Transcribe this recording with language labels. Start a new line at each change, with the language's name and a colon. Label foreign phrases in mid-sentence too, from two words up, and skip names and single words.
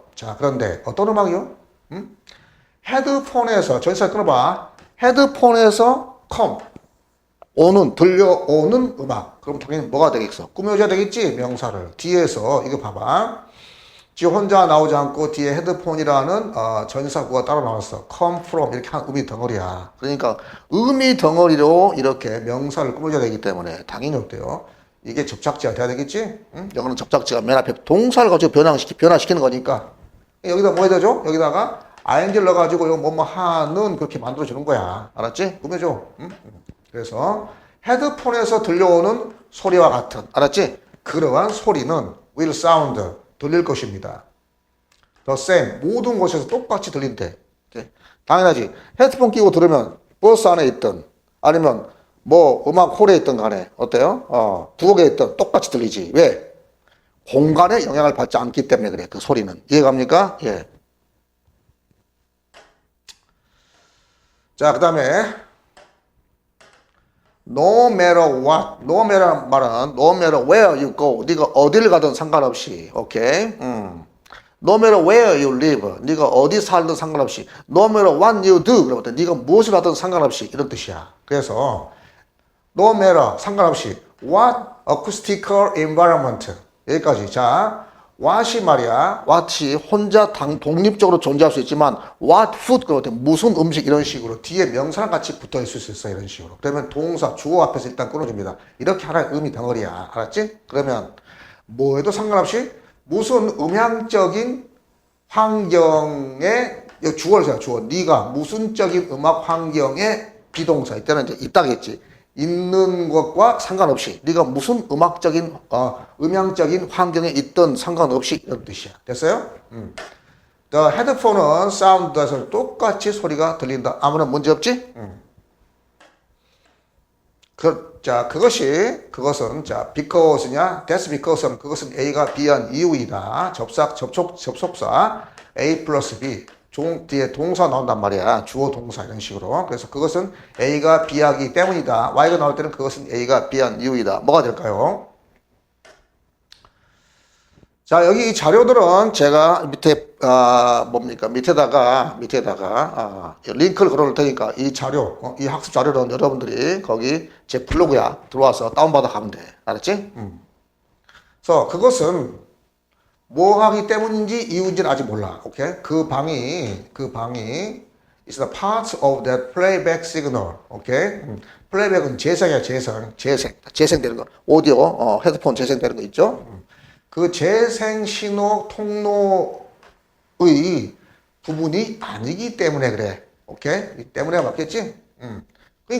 Korean: 자, 그런데 어떤 음악이요? 헤드폰에서, 전치사 끊어봐. 헤드폰에서 들려오는 음악. 그럼 당연히 뭐가 되겠어? 꾸며줘야 되겠지? 명사를. 뒤에서, 이거 봐봐. 지 혼자 나오지 않고 뒤에 헤드폰이라는 전치사구가 따로 나왔어.
English: come from
Korean: 이렇게 한 의미 덩어리야. 그러니까 의미 덩어리로 이렇게 명사를 꾸며줘야 되기 때문에 당연히 어때요? 이게 접착제가 돼야 되겠지? 여기는 접착제가 맨 앞에 동사를 가지고 변화시키는 거니까 여기다 뭐 해야 되죠? 여기다가 ing를 넣어가지고 이거 뭐뭐 하는 그렇게 만들어주는 거야. 알았지? 꾸며줘. 그래서 헤드폰에서 들려오는 소리와 같은, 알았지? 그러한 소리는
English: will sound,
Korean: 들릴 것입니다.
English: the same,
Korean: 모든 곳에서 똑같이 들린대. 당연하지. 헤드폰 끼고 들으면 버스 안에 있든 아니면 뭐 음악 홀에 있든 간에 어때요? 부엌에 있든 똑같이 들리지. 왜? 공간에 영향을 받지 않기 때문에 그래. 그 소리는. 이해갑니까? 예. 자, 그 다음에
English: no matter what, no matter
Korean: 말은
English: no matter where you go,
Korean: 네가 어디를 가든 상관없이, 오케이?
English: No matter where you live,
Korean: 네가 어디 살든 상관없이,
English: no matter what you do,
Korean: 그러면 네가 무엇을 하든 상관없이 이런 뜻이야. 그래서
English: no matter
Korean: 상관없이
English: what acoustical environment
Korean: 여기까지. 자, what이 말이야. what이 혼자 독립적으로 존재할 수 있지만
English: what food
Korean: 그러면 무슨 음식 이런 식으로 뒤에 명사랑 같이 붙어 있을 수 있어. 이런 식으로. 그러면 동사 주어 앞에서 일단 끊어줍니다. 이렇게 하나의 의미 덩어리야. 알았지? 그러면 뭐에도 상관없이 무슨 음향적인 환경에 주어를 써요. 주어. 네가 무슨적인 음악 환경에 비동사. 이때는 이제 있다겠지. 있는 것과 상관없이 네가 무슨 음악적인 음향적인 환경에 있든 상관없이 이런 뜻이야. 됐어요?
English: The 헤드폰은
Korean: 사운드에서 똑같이 소리가 들린다. 아무런 문제 없지? 그것은 because냐?
English: That's because
Korean: 는 그것은 A가 B한 이유이다. 접속사 A 플러스 B. 뒤에 동사 나온단 말이야. 주어 동사 이런 식으로. 그래서 그것은 A가 B하기 때문이다. Y가 나올 때는 그것은 A가 B한 이유이다. 뭐가 될까요? 자, 여기 이 자료들은 제가 밑에다가 링크를 걸어놓을 테니까 이 자료, 이 학습 자료는 여러분들이 거기 제 블로그야 들어와서 다운받아 가면 돼. 알았지? 그래서 그것은 뭐 하기 때문인지 이유인지는 아직 몰라. 오케이? 그 방이
English: is the part of that playback signal.
Korean: 오케이? 플레이백은 재생이야, 재생되는 거. 오디오, 헤드폰 재생되는 거 있죠? 그 재생 신호 통로의 부분이 아니기 때문에 그래. 오케이? 이 때문에 맞겠지?